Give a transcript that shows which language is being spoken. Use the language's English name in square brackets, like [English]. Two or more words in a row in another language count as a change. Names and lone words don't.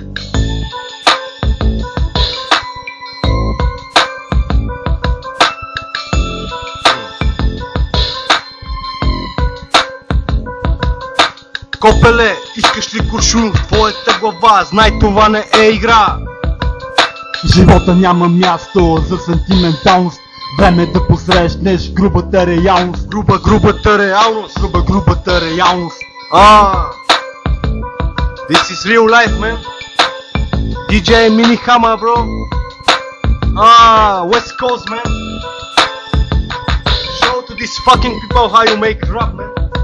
[Bulgarian] Копеле, искаш ли куршум в твоята глава? Знай, това не е игра. В живота няма място за сантименталност. Време е да посрещнеш грубата реалност. Грубата реалност. Грубата реалност. [English] This is real life, man. DJ Mini Hammer, bro. West Coast, man. Show to these fucking people how you make rap, man.